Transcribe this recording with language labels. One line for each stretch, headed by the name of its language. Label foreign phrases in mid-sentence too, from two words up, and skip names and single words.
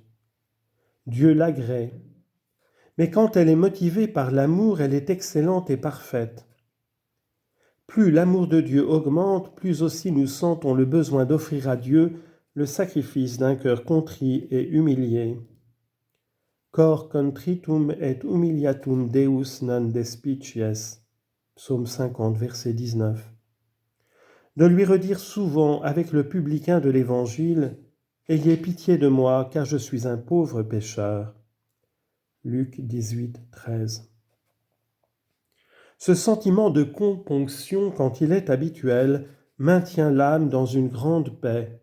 French: Dieu l'agrée. Mais quand elle est motivée par l'amour, elle est excellente et parfaite. Plus l'amour de Dieu augmente, plus aussi nous sentons le besoin d'offrir à Dieu le sacrifice d'un cœur contrit et humilié.
Latin: Cor contritum et humiliatum Deus non despicies.
French: Psaume 50, verset 19. De lui redire souvent avec le publicain de l'Évangile « Ayez pitié de moi, car je suis un pauvre pécheur ». Luc 18, 13. Ce sentiment de componction, quand il est habituel, maintient l'âme dans une grande paix.